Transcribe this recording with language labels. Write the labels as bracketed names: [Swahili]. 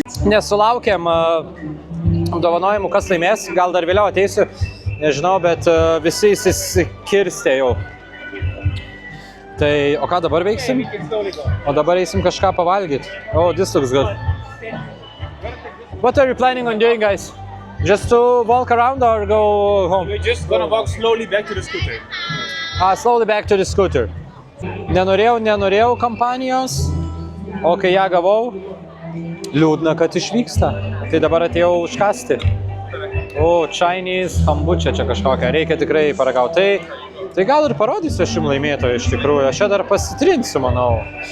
[Lithuanian] Nesulaukėm apdovanojimų, kas laimės. Gal dar vėliau ateisiu. Nežinau, bet visi įsiskirstė jau. Tai, o ką dabar veiksim? O dabar eisim kažką pavalgyti. [English] Oh, this looks good. What are you planning on doing, guys? Just to walk around or go home? We're just gonna walk slowly back to the scooter. Slowly back to the scooter. [Lithuanian] Nenorėjau kampanijos, o kai ją gavau, liūdna, kad išvyksta. Tai dabar atėjau užkasti. O, Chinese kombučia čia kažkokia, reikia tikrai paragauti. Tai gal ir parodysiu aš jums laimėtoją iš tikrųjų, aš čia dar pasitrinsiu, manau.